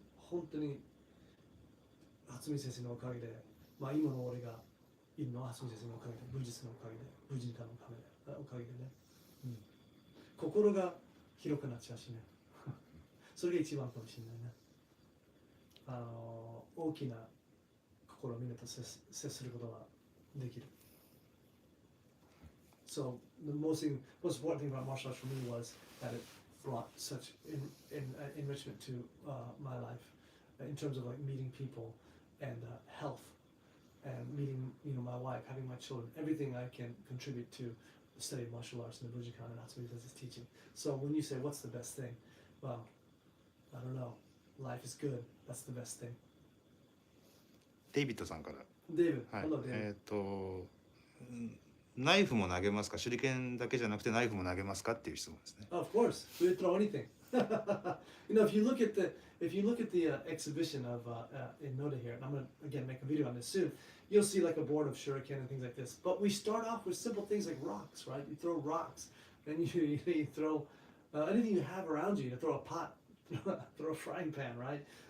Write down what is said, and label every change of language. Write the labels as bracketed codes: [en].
[ja] 本当に初見先生のおかげで、まあ今の俺がいるのは初見先生のおかげで、武術のおかげで、武人科のおかげでね、心が広くなっちゃうしね。それが一番かもしれないね。大きな心をみんなと接することができる。 [en] So the most important thing about martial arts for me was that it brought such enrichment to my life in terms of like meeting people and health and meeting my wife, having my children, everything I can contribute to the study of martial arts and the Bujinkan and Hatsumi Sensei's teaching. So when you say what's the best thing, well, I don't know. Life is good. That's the best thing. [ja] デイビッドさんから。デイビッド、はい、 [en] Hello, David. [ja] ナイフも投げますか？手裏剣だけじゃなくてナイフも投げますかっていう質問ですね。 [en] Of course, we throw anything. If you look at the exhibition of in Noda here, and I'm gonna again make a video on this soon, you'll see like a board of shuriken and things like this. But we start off with simple things like rocks, right? You throw rocks, and you throw anything you have around you. You throw a pot, throw a frying pan, right?